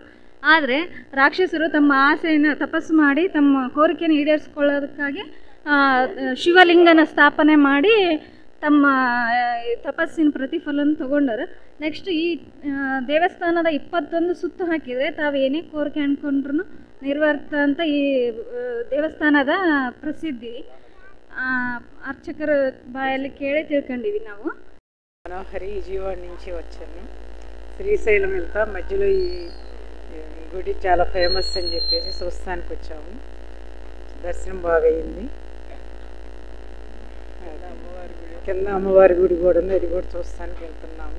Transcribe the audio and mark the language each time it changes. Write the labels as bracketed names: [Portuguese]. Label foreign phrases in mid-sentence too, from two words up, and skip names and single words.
[Kannada] ಆದರೆ ರಾಕ್ಷಸರು ತಮ್ಮ ಆಸೆಯನ್ನು ತಪಸ್ಸು ಮಾಡಿ ತಮ್ಮ ಕೋರಿಕೆಯನ್ನು ಈಡೇರಿಸಿಕೊಳ್ಳೋದಕ್ಕಾಗಿ ಶಿವಲಿಂಗನ ಸ್ಥಾಪನೆ ಮಾಡಿ ತಮ್ಮ ತಪಸ್ಸಿನ ಪ್ರತಿಫಲನ ತಗೊಂಡರು. ನೆಕ್ಸ್ಟ್ ಈ ದೇವಸ್ಥಾನದ 21 ಸುತ್ತು ಹಾಕಿದರೆ ತಾವು ಏನೇ ಕೋರಿಕೆ ಅಂದ್ಕೊಂಡ್ರೂ ನಿರ್ವರ್ತ ಅಂತ ಈ ದೇವಸ್ಥಾನದ ಪ್ರಸಿದ್ಧಿ. ಅರ್ಚಕರ ಬಾಯಲ್ಲಿ ಕೇಳಿ ತಿಳ್ಕೊಂಡಿವಿ ನಾವು. [Telugu] మనోహరి విజయవాడ నుంచి వచ్చాను. శ్రీశైలం వెళ్తా మధ్యలో ఈ గుడి చాలా ఫేమస్ అని చెప్పేసి చూస్తానికి వచ్చాము. దర్శనం బాగా అయింది. కింద అమ్మవారి గుడి కూడా ఉంది, అది కూడా చూస్తానికి వెళ్తున్నాము.